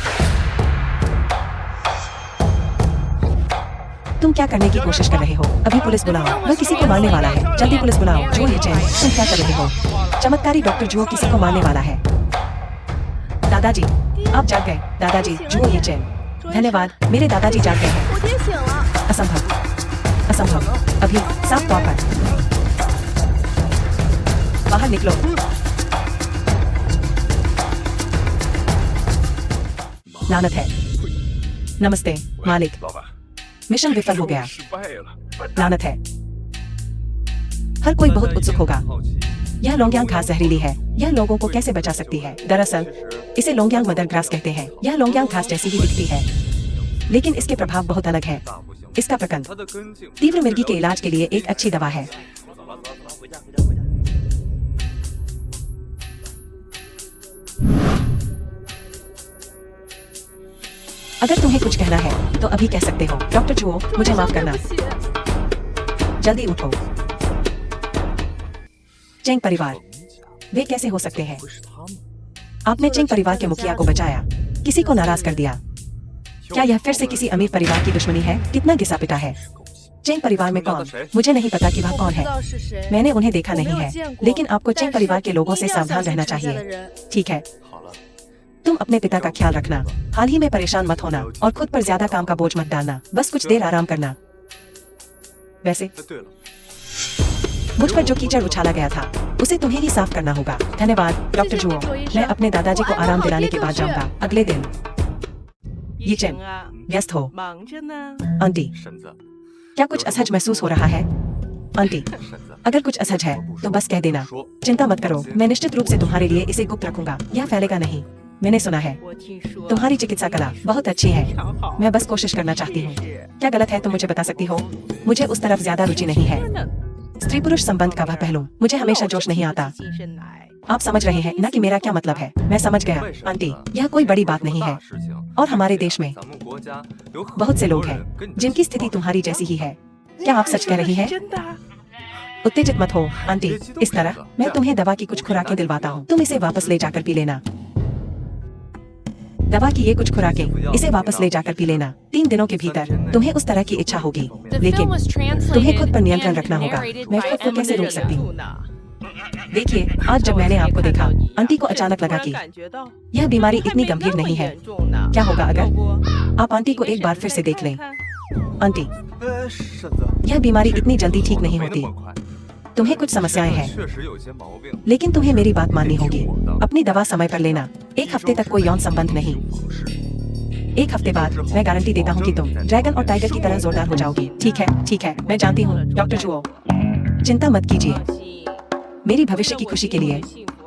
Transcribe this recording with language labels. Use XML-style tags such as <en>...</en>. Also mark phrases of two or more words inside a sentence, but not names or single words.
<hi>तुम क्या करने की कोशिश कर रहे हो? अभी पुलिस बुलाओ। वह किसी को मारने वाला है। जल्दी पुलिस बुलाओ। जो ये चैन, तुम क्या कर रहे हो? चमत्कारी डॉक्टर जुओ किसी को मारने वाला है। दादाजी, आप जाग गए। दादाजी, जुओ ये चैन। धन्यवाद, मेरे दादाजी जाग गए हैं।</hi> <zh>我爹醒了。</zh> <hi>असंभव, असंभव। अभी साफ तौर पर बाहर निकलो। लानत है। नमस्ते मालिक,</hi> <zh>老板，</zh> <hi>मिशन विफल हो गया।</hi> <zh>失败了。</zh> <hi>लानत है। हर कोई बहुत उत्सुक होगा।</hi> <zh>好奇，</zh> <hi>यह लोंगयांग घास जहरीली है। यह लोगों को कैसे बचा सकती है? दरअसल इसे लोंगयांग</hi> <en>mother grass</en> <hi>कहते हैं। यह लोंगयांग घास जैसी ही दिखती है, लेकिन इसके प्रभाव बहुत अलग है।</hi> <zh>大不行。</zh> <hi>इसका प्रकंद</hi> <zh>它的根茎</zh> <hi>तीव्र मिर्गी के इलाज के लिए एक अच्छी दवा है। अगर तुम्हें कुछ कहना है तो अभी कह सकते हो। डॉक्टर जुओ, मुझे माफ करना।</hi> <zh>对不起，</zh> <hi>जल्दी उठो। चेंग परिवार, वे कैसे हो सकते हैं?</hi> <zh>会是他们？</zh> <hi>आपने चेंग परिवार के मुखिया को बचाया, किसी को नाराज कर दिया। क्या यह फिर से किसी अमीर परिवार की दुश्मनी है? कितना घिसा पिटा है। चेंग परिवार में कौन? मुझे नहीं पता कि वह</hi> <zh>我</zh> <hi>कौन</hi> <zh>不知</zh> <hi>है।</hi> <zh>道是谁。</zh> <hi>मैंने उन्हें देखा</hi> <zh>我没</zh> <hi>नहीं</hi> <zh>有</zh> <hi>है,</hi> <zh>见过</zh> <hi>लेकिन आपको</hi> <zh>但</zh> <hi>चेंग</hi> <zh>是</zh> <hi>परिवार के लोगों</hi> <zh>一</zh> <hi>से</hi> <zh>定要</zh> <hi>सावधान</hi> <zh>小心</zh> <hi>रहना</hi> <zh>陈家的</zh> <hi>चाहिए।</hi> <zh>人。</zh> <hi>ठीक है,</hi> <zh>好了，</zh> <hi>तुम अपने पिता का ख्याल रखना। हाल ही में परेशान मत होना और खुद पर ज्यादा काम का बोझ मत डालना। बस कुछ देर आराम करना। वैसे</hi> <zh>哎，对了，</zh> <hi>मुझ पर जो कीचड़ उछाला गया था उसे तुम्हें ही साफ करना होगा। धन्यवाद डॉक्टर जुओ। मैं अपने दादाजी को आराम दिलाने के बाद जाऊंगा। अगले दिन</hi> <zh>医</zh> <hi>चैन</hi> <zh>生啊，</zh> <hi>व्यस्त हो।</hi> <zh>忙着呢。</zh> <hi>आंटी,</hi> <zh>婶子，</zh> <hi>क्या कुछ असहज महसूस हो रहा है? आंटी,</hi> <zh>婶子，</zh> <hi>अगर कुछ असहज है तो बस कह देना।</hi> <zh>说</zh> <hi>चिंता मत करो, मैं निश्चित रूप से तुम्हारे लिए इसे गुप्त रखूंगा। यह फैलेगा नहीं। मैंने सुना है</hi> <zh>我听说</zh> <hi>तुम्हारी चिकित्सा कला बहुत अच्छी है।</hi> <zh>非常好。</zh> <hi>मैं बस कोशिश करना चाहती हूँ।</hi> <zh>是</zh> <hi>क्या गलत है तुम मुझे बता सकती हो? मुझे उस तरफ ज्यादा रुचि नहीं है।</hi> <zh>真的</zh> <hi>स्त्री पुरुष संबंध का वह पहलू मुझे हमेशा जोश नहीं आता।</hi> <zh>精神来。</zh> <hi>आप समझ रहे हैं ना कि मेरा क्या मतलब है? मैं समझ गया आंटी, यह कोई बड़ी बात नहीं है।</hi> <zh>大事情。</zh> <hi>और हमारे देश में</hi> <zh>咱们国家有很</zh> <hi>बहुत से</hi> <zh>多</zh> <hi>लोग</hi> <zh>人</zh> <hi>हैं</hi> <zh>跟你的</zh> <hi>जिनकी</hi> <zh>情</zh> <hi>स्थिति</hi> <zh>况</zh> <hi>तुम्हारी जैसी ही है। क्या आप सच कह रही हैं?</hi> <zh>真的。</zh> <hi>उत्तेजित मत हो आंटी। इस तरह मैं तुम्हें दवा की कुछ खुराकें दिलवाता हूँ। तुम इसे वापस ले जाकर पी लेना। दवा की ये कुछ खुराकें इसे वापस ले जाकर पी लेना। 3 दिनों के भीतर तुम्हें उस तरह की इच्छा होगी।</hi> <en>The</en> <hi>लेकिन</hi> <en>film was</en> <hi>तुम्हें खुद</hi> <en>translated</en> <hi>पर नियंत्रण</hi> <en>and</en> <hi>रखना होगा।</hi> <en>narrated</en> <hi>मैं</hi> <en>by</en> <hi>खुद को कैसे</hi> <en>M.</en> <hi>रोक सकती हूँ?</hi> <zh>吐呢？</zh> <hi>देखिए, आज जब मैंने आपको देखा, आंटी को अचानक लगा कि</hi> <zh>感觉到</zh> <hi>यह बीमारी इतनी गंभीर नहीं है।</hi> <zh>严重呢。</zh> <hi>क्या होगा</hi> <zh>要</zh> <hi>अगर</hi> <zh>不</zh> <hi>आप आंटी को एक बार फिर से देख लें?</hi> <zh>看看</zh> <hi>आंटी,</hi> <zh>婶子，</zh> <hi>यह बीमारी इतनी जल्दी ठीक नहीं</hi> <zh>没那</zh> <hi>होती।</hi> <zh>么快。</zh> <hi>तुम्हें कुछ समस्याएं हैं,</hi> <zh>确实有些毛病。</zh> <hi>लेकिन तुम्हें मेरी बात माननी होगी। अपनी दवा समय पर लेना। 1 हफ्ते तक कोई यौन संबंध नहीं। 1 हफ्ते बाद मैं गारंटी देता हूँ कि तुम ड्रैगन और टाइगर की तरह जोरदार हो जाओगी। ठीक है, मैं जानती हूँ डॉक्टर जुओ। चिंता मत कीजिए।</hi> <zh>放心</zh> <hi>मेरी भविष्य की खुशी के लिए</hi>